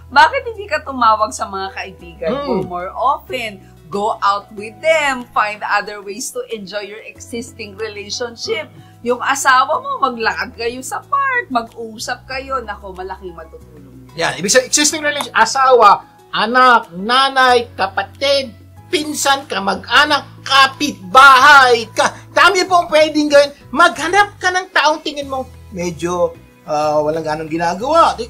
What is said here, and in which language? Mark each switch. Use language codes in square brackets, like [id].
[tl] Bakit hindi ka tumawag sa mga kaibigan mo [en] more often? Go out with them. Find other ways to enjoy your existing relationship. [tl] Yung asawa mo, maglakad kayo sa park, mag-usap kayo. Nako, malaking matutulong. Yan, ibig sabihin, existing relationship, asawa, anak, nanay, kapatid, pinsan, kamag-anak, kapitbahay ka. Dami pong pwedeng gawin. Maghanap ka ng taong tingin mo, medyo walang ganong ginagawa.